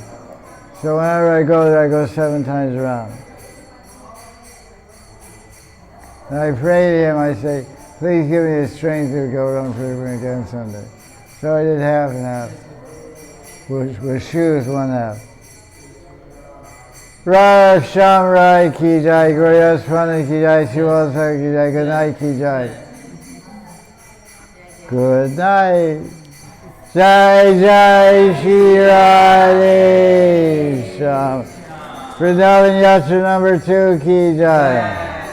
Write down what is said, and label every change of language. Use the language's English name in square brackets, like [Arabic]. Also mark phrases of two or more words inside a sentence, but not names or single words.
[English] So whenever I go there, I go 7 times around. And I pray to him, I say, please give me the strength to go around Parikrama again Sunday. So I did half and half, with shoes 1 half. [Hindi] राधा श्याम राय की जय, गौरिया स्वामी की जय, शिवलसा की जय, [English] good night [Hindi] की जय. [English] Good night. [Hindi] जय जय श्री राधे श्याम. वृंदावन यात्रा नंबर 2 की जय.